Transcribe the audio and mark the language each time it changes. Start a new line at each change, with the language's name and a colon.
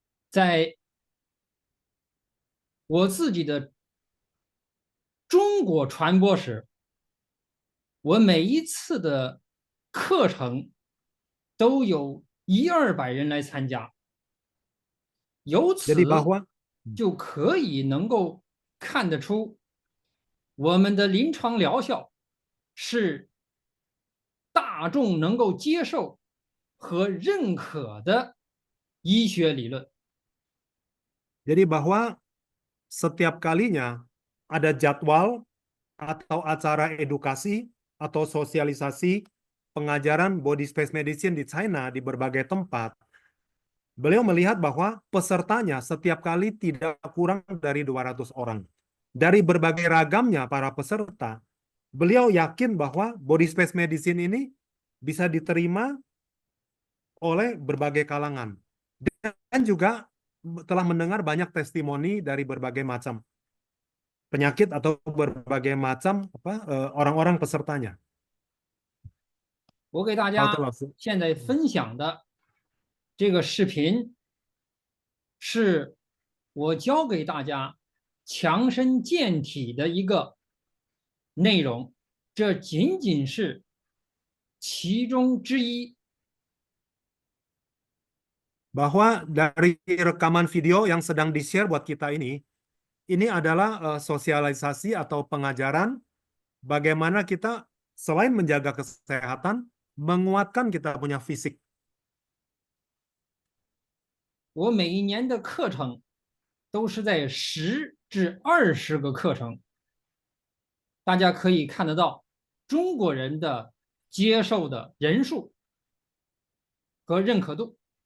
Chinese: 在我自己的中国传播史，我每一次的课程都有100-200人来参加，由此
Indonesian: Jadi bahwa
Chinese: 就可以能够看得出我们的临床疗效是大众能够接受和认可的医学理论。
Indonesian: Jadi bahwa setiap kalinya ada jadwal atau acara edukasi atau sosialisasi pengajaran body space medicine di China di berbagai tempat, beliau melihat bahwa pesertanya setiap kali tidak kurang dari 200 orang. Dari berbagai ragamnya para peserta, beliau yakin bahwa body space medicine ini bisa diterima oleh berbagai kalangan. Dan juga telah mendengar banyak testimoni dari berbagai macam penyakit atau berbagai macam orang-orang pesertanya.
Chinese: 我给大家现在分享的这个视频，是我教给大家强身健体的一个内容，这仅仅是其中之一。
Indonesian: Bahwa dari rekaman video yang sedang di-share buat kita ini adalah sosialisasi atau pengajaran bagaimana kita selain menjaga kesehatan, menguatkan kita punya fisik.
Chinese: 我每一年的课程都是在10至20个课程，大家可以看得到中国人的接受的人数和认可度。